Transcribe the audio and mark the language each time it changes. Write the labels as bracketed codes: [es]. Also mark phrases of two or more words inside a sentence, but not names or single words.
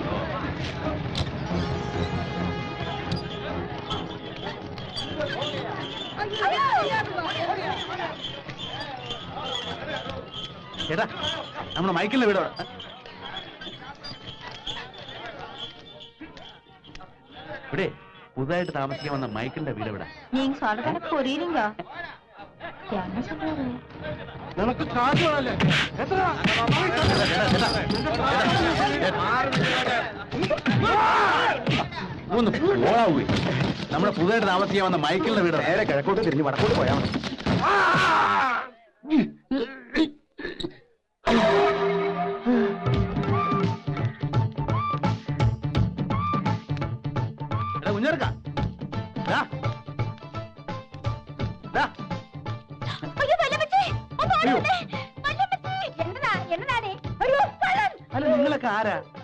[ml] ചേട്ടാ, നമ്മുടെ മൈക്കിളിന്റെ വീട് ഇവിടെ പുതുതായിട്ട് താമസിക്കാൻ വന്ന മൈക്കിളിന്റെ വീട് ഇവിടെ. [ta] நீங்க சொல்றத புரியுதுங்க. என்ன சொல்றாரு? [ml] നിനക്ക് കാശ് വേണല്ലേ? എത്ര? ഒന്ന് ഓളാവേ. നമ്മുടെ പുതുതായിട്ട് താമസിക്കാൻ വന്ന മൈക്കിളിന്റെ വീട് നേരെ കിഴക്കോട്ട് തിരിഞ്ഞ് വടക്കോട്ട് പോയാൽ മതി. കുഞ്ഞേർക്ക അല്ല, നിങ്ങളൊക്കെ ആരാ?